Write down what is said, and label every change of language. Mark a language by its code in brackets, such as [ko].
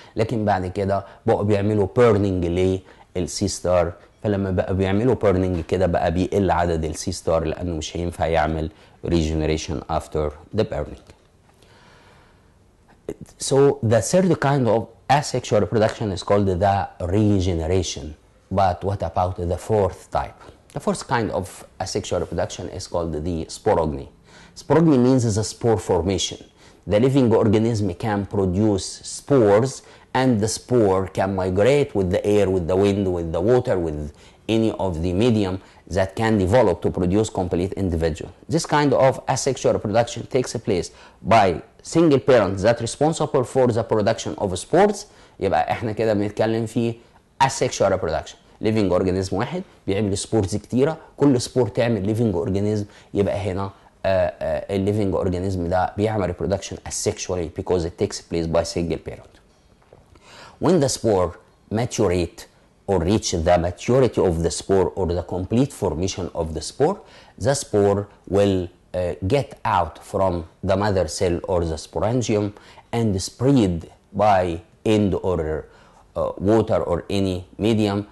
[ar] لكن بعد كده بقوا بيعملوا بيرنينج للسي ستار، فلما بقى بيعملوا بيرنينج كده بقى بيقل عدد السي ستار لانه مش هينفع يعمل [en] regeneration after the burning. So the third kind of asexual reproduction is called the regeneration. But what about the fourth type? The fourth kind of asexual reproduction is called the sporogamy. Sporogamy means the spore formation. The living organism can produce spores, and the spore can migrate with the air, with the wind, with the water, with any of the medium that can develop to produce complete individual. This kind of asexual reproduction takes place by single parents that responsible for the production of spores. [ar] يبقى احنا كده بنتكلم في [en] asexual reproduction. living organism [ar] واحد بيعمل سبورز كتيره، كل سبور تعمل living organism، يبقى هنا الليفنج اورجانيزم ده بيعمل [en] reproduction asexually because it takes place by single parent. When the spore maturate or reach the maturity of the spore or the complete formation of the spore will get out from the mother cell or the sporangium and spread by end or water or any medium.